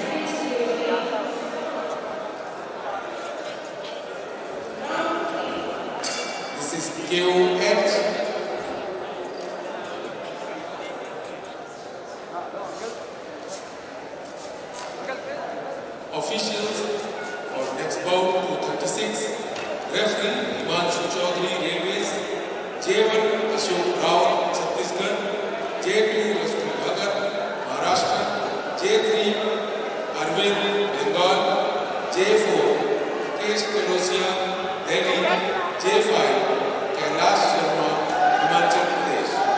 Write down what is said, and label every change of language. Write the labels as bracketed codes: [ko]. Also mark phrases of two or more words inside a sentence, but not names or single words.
[en] This is KOH. Officials for next bout 236, referee Himanshu Chaudhary Railways, J1 Ashok Rao Chhattisgarh, J2 Rashmi Bhagat Maharashtra, J3 Arvind Bengal, J4 Kesh Kalosia Delhi, J5 Kailash Sharma Himachal Pradesh.